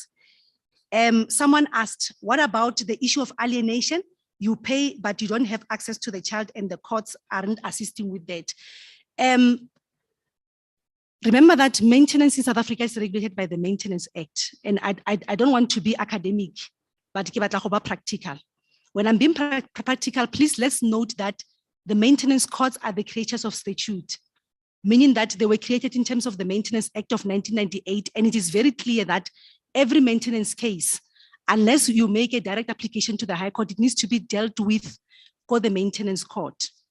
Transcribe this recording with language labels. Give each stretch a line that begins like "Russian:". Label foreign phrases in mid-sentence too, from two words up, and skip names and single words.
English: Someone asked, what about the issue of alienation? You pay, but you don't have access to the child and the courts aren't assisting with that. Remember that maintenance in South Africa is regulated by the Maintenance Act. And I don't want to be academic, but
Tswana: ke batla go ba
English: practical. When I'm being practical, please let's note that the maintenance courts are the creatures of statute, meaning that they were created in terms of the Maintenance Act of 1998. And it is very clear that every maintenance case, unless you make a direct application to the High Court, it needs to be dealt with for the Maintenance Court.